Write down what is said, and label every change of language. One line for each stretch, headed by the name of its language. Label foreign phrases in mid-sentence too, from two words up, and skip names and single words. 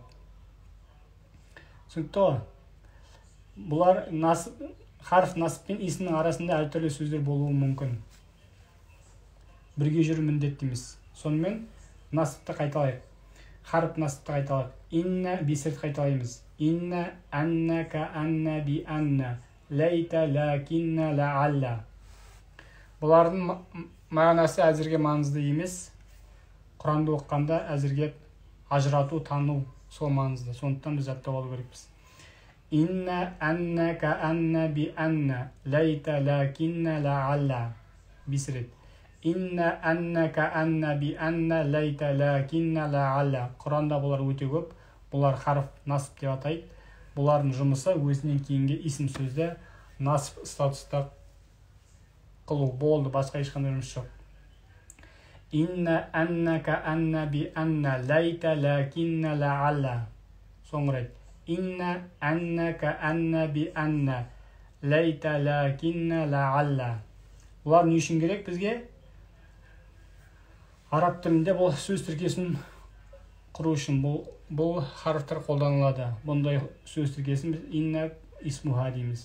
Kazakh: Түсінікті ғой? Бұлар харф насып пен исімнің арасында әртүрлі сөздер болуы мүмкін. Бірге жүру міндетті емес. Сонымен насыпты қайталайық. Харф насыпты қайталайық. Инна бесерт қайталаймыз.
Arabic: إن، أن، ك، أن، ب، أن, ليت، لكن، لعل.
Kazakh: Бұлардың мағынасы әзірге маңызды емес. Құранды оқығанда әзірге ажырату, тану сол маңызды. Сондықтан біз жаттап алу керекпіз.
Arabic: إن، أن، ك، أن، ب، أن، ليت، لكن، لعل. Бесерет. إن، أن، ك، أن، ب، أن, ليت، لكن، لعل.
Kazakh: Құранда бұлар өте көп. Бұлар харф насып деп атайды. Бұлардың жұмысы өзінен кейінгі исім сөзді насып статуста қылу болды. Басқа ешқандай жұмыс жоқ.
Arabic: إن، أن، ك، أن، ب، أن, ليت، لكن، لعل.
Kazakh: Соңғы рет.
Arabic: إن، أن، ك، أن، ب، أن, ليت، لكن، لعل.
Kazakh: Бұлар не үшін керек бізге? Араб тілінде бұл сөз тіркесін құру үшін бұл харфтар қолданылады. Бұндай сөз тіркесін біз
Arabic: إن اسمها
Kazakh: дейміз.